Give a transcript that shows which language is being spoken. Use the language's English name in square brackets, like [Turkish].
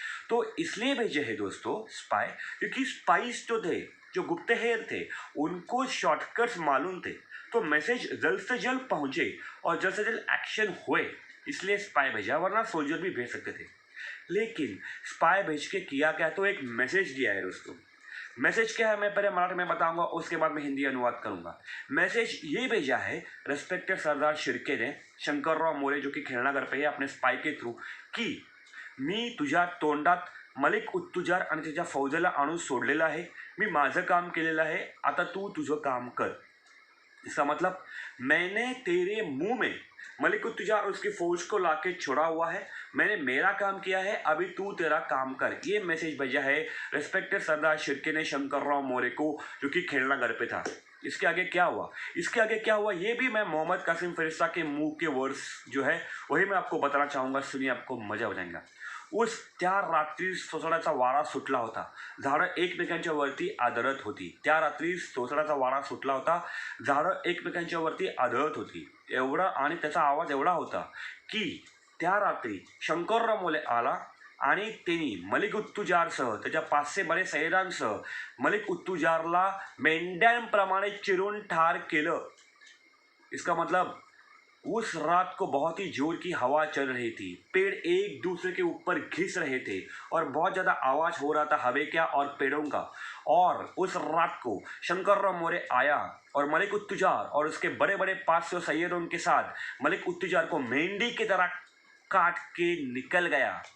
[Hindi] तो इसलिए भेजे है दोस्तों स्पाई, क्योंकि स्पाइस जो थे, जो गुप्तहेर थे, उनको शॉर्टकट्स मालूम थे, तो मैसेज जल्द से जल्द पहुँचे और जल्द से जल्द एक्शन हुए, इसलिए स्पाई भेजा, वरना सोल्जर भी भेज सकते थे. लेकिन स्पाई भेज के किया क्या, तो एक मैसेज दिया है दोस्तों. मैसेज क्या है मैं पहले मराठी में बताऊंगा, उसके बाद मैं हिंदी अनुवाद करूंगा. मैसेज ये भेजा है रेस्पेक्टेड सरदार शिर्के ने शंकरराव मोरे, जो कि खेळणागढ़ पे है, अपने स्पाई के थ्रू, की [Marathi] मी तुझ्या तोंडात मलिक उत्तुजार आणि त्याच्या फौजेला आणून सोडलेलं आहे. मी माझं काम केलेलं आहे, आता तू तुझं काम कर. [Hindi] इसका मतलब मैंने तेरे मुंह में मलिक उत्तुजार और उसकी फौज को लाके छोड़ा हुआ है, मैंने मेरा काम किया है, अभी तू तेरा काम कर. ये मैसेज भेजा है रेस्पेक्टेड सरदार शिर्के ने शंकरराव मोरे को, जो कि खेलनागढ़ पे था. इसके आगे क्या हुआ ये भी मैं मोहम्मद कासिम फरिश्ता के मुंह के वर्ड्स जो है वही मैं आपको बताना चाहूँगा. सुनिए, आपको मजा हो जाएगा. [Marathi] त्या रात्री सोसाट्याचा वारा सुटला होता. झाडं एकमेकांच्या वरती आदळत होती. त्या रात्री सोसाट्याचा वारा सुटला होता. झाडं एकमेकांच्या वरती आदळत होती. एवढा, आणि त्याचा आवाज एवढा होता की त्या रात्री शंकरराव मोरे आला आणि त्यांनी मलिक उत्तुजारसह, त्याच्या 500 बडे सैनिकांसह मलिक उत्तुजारला मेंढ्यांप्रमाणे चिरून ठार केलं. [Hindi] इसका मतलब उस रात को बहुत ही जोर की हवा चल रही थी, पेड़ एक दूसरे के ऊपर घिस रहे थे और बहुत ज़्यादा आवाज़ हो रहा था हवा का और पेड़ों का. और उस रात को शंकरराव मोरे आया और मलिक उत्तुजार और उसके बड़े बड़े 500 सैयदों के साथ मलिक उत्तुजार को मेंढी की तरह काट के निकल गया.